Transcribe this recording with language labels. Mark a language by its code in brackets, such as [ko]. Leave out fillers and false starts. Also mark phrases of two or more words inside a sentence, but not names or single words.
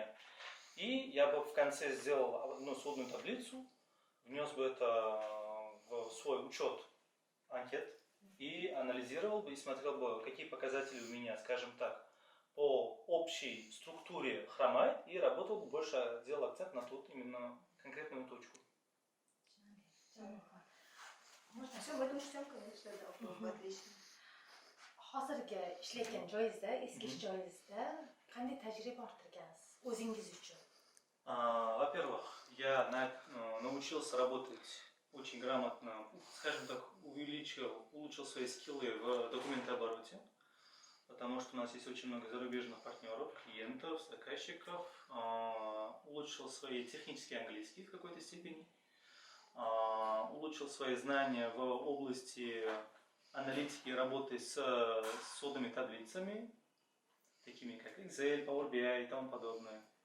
[ru] И я бы в конце сделал одну сводную таблицу, внес бы это в свой учет анкет и анализировал бы и смотрел бы, какие показатели у меня, скажем так, по общей структуре хромает, и работал бы больше, делал акцент на ту именно конкретную точку. Можно все в этом всем, конечно, да, отлично. [uz] Hozirgi ishlayotgan joyingizda, eski ish joyingizda qanday tajriba orttirgansiz? o'zingiz uchun? [ru] Во-первых, я научился работать очень грамотно, скажем так, улучшил свои скиллы в документообороте, потому что у нас есть очень много зарубежных партнеров, клиентов, заказчиков, улучшил свои технические английские в какой-то степени, улучшил свои знания в области аналитики и работы с сводными таблицами, такими как Excel, Power BI и тому подобное.